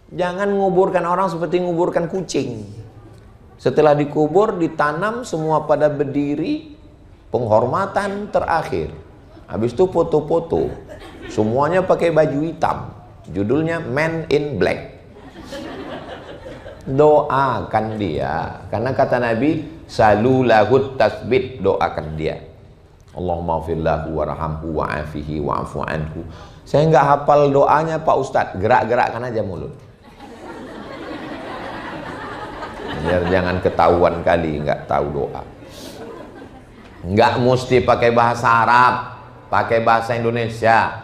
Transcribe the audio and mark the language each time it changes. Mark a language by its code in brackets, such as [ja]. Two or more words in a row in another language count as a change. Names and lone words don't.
[id] Jangan nguburkan orang seperti nguburkan kucing. Setelah dikubur, ditanam semua pada berdiri, penghormatan terakhir. Habis itu foto-foto, semuanya pakai baju hitam, judulnya Man in Black. Doakan dia, karena kata Nabi, [ar] سلوا له التثبيت, [id] doakan dia. [ar] اللهم اغفر له وارحمه وعافه واعف عنه. [id] Saya nggak hafal doanya Pak Ustadz, gerak-gerakkan aja mulut. Biar jangan ketahuan kali nggak tahu doa. Nggak mesti pakai bahasa Arab, pakai bahasa Indonesia.